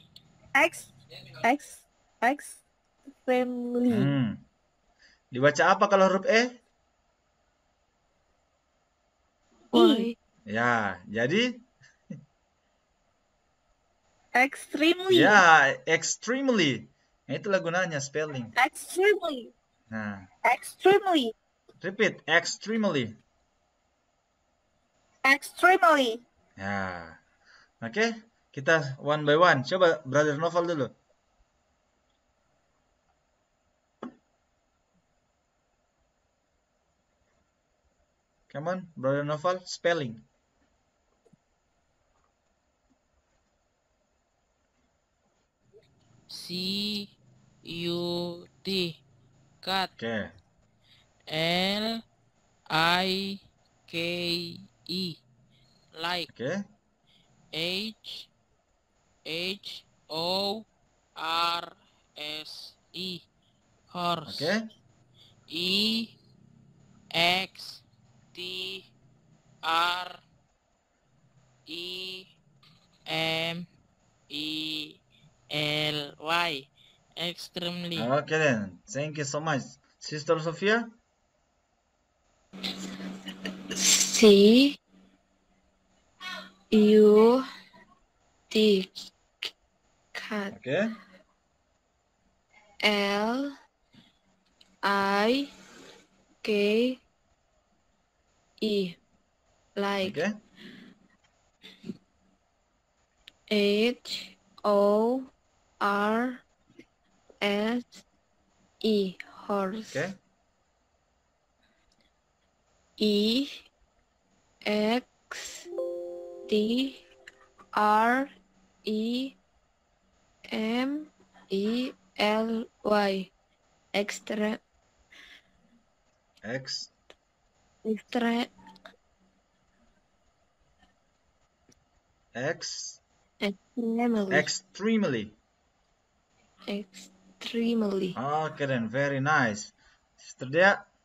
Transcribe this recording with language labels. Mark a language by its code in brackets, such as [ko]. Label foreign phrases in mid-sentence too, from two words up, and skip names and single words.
[en] X, family. [id] Dibaca apa kalau huruf E? [en] Y, [id] Ya, jadi [en] Extremely. [id] ya extremely. Nah, itulah gunanya spelling. [en] Extremely. [id] Nah, [en] Extremely. repeat extremely. Extremely. [id] Ya. Oke, kita [en] one by one. [id] Coba Brother Novel dulu. [en] Come on, Brother Novel, spelling. C U T cut [id] Oke. [en] L I K E like [id] Oke. [en] H O R S E horse. [id] Oke. [en] E X T R E M E L Y extremely. Oke then. Thank you so much. Sister Sophia? C, U, T, cat. [id] Oke. [en] L, I, K, E, like. [id] Oke. [en] H, O, R, S, E, horse. [id] Oke. [en] E, X, T, R, E, M, E, L, Y. Extra, X. extra, X. extremely, Extremely. extremely. Oke then. Very nice. Sister Dea?